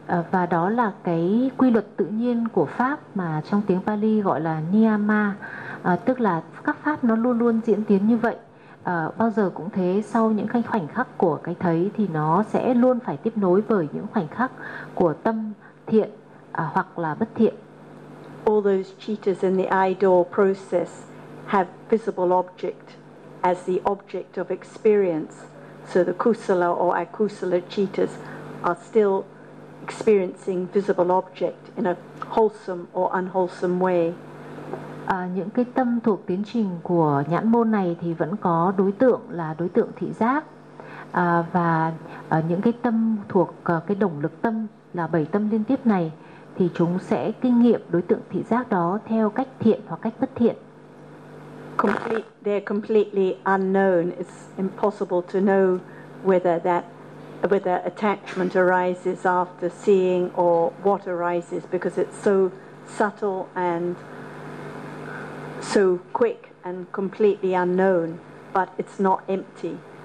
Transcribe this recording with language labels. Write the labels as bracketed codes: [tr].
[vi] Và đó là cái quy luật tự nhiên của pháp mà trong tiếng Pali gọi là niyama, tức là các pháp nó luôn luôn diễn tiến như vậy. Bao giờ cũng thế, sau những khoảnh khắc của cái thấy thì nó sẽ luôn phải tiếp nối với những khoảnh khắc của tâm thiện hoặc là bất thiện. [en] All those cittas in the idol process have visible object as the object of experience, so the kusala or akusala cittas are still experiencing visible object in a wholesome or unwholesome way. [vi] Những cái tâm thuộc tiến trình của nhãn môn này thì vẫn có đối tượng là đối tượng thị giác, và những cái tâm thuộc cái đồng lực tâm là bảy tâm liên tiếp này thì chúng sẽ kinh nghiệm đối tượng thị giác đó theo cách thiện hoặc cách bất thiện. [en] They're completely unknown. It's impossible to know whether attachment arises after seeing or what arises because it's so subtle and so quick and completely unknown, but it's not empty.